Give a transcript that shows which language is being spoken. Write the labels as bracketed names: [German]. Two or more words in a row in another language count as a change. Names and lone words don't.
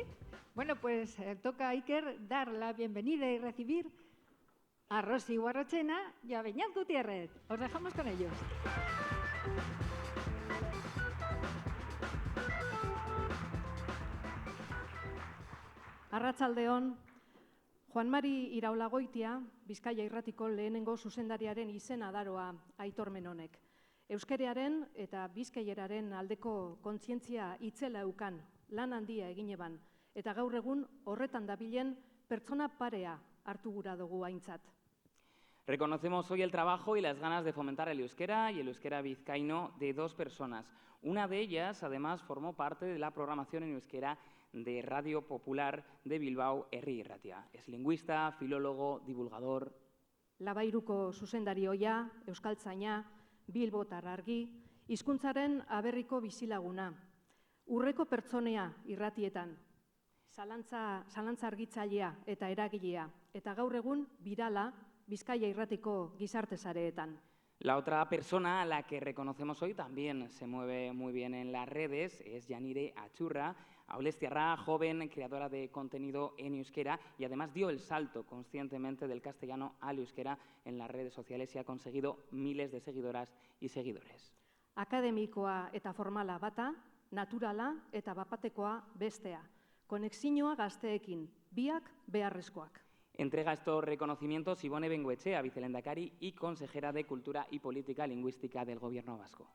[Spanish] Bueno, pues toca a Iker dar la bienvenida y recibir a Rosy Guarrochena y a Beñat Gutiérrez. Os dejamos con ellos. [Basque] Arratsaldeon, Juan Mari Iraulagoitia, Bizkaia Irratiko lehenengo zuzendariaren izena daroa Aitor Menonek. Euskeraren eta bizkaieraren aldeko kontzientzia itzela eukan, lan handia egin eban, eta gaur egun horretan dabilen pertsona parea hartu gura dugu aintzat. [Spanish] Reconocemos hoy el trabajo y las ganas de fomentar el euskera y el euskera vizcaíno de dos personas. Una de ellas, además, formó parte de la programación en euskera de Radio Popular de Bilbao, Herri Irratia. Es lingüista, filólogo, divulgador. [Basque] Labairuko zuzendari ohia, euskaltzaina, Bilbotar argi, hizkuntzaren aberriko bizilaguna. Urreko pertsonea irratietan, zalantza argitzailea eta eragilea, eta gaur egun birala Bizkaia Irratiko gizarte sareetan. [Spanish] La otra persona a la que reconocemos hoy también se mueve muy bien en las redes es Janire Achurra, aulestiarra, joven, creadora de contenido en euskera y además dio el salto conscientemente del castellano al euskera en las redes sociales y ha conseguido miles de seguidoras y seguidores. [Basque] Akademikoa eta formala bata, naturala eta bapatekoa bestea. Konexioa gazteekin, biak beharrezkoak. [Spanish] Entrega estos reconocimientos Ibone Bengoechea, vicelehendakari y consejera de Cultura y Política Lingüística del Gobierno vasco.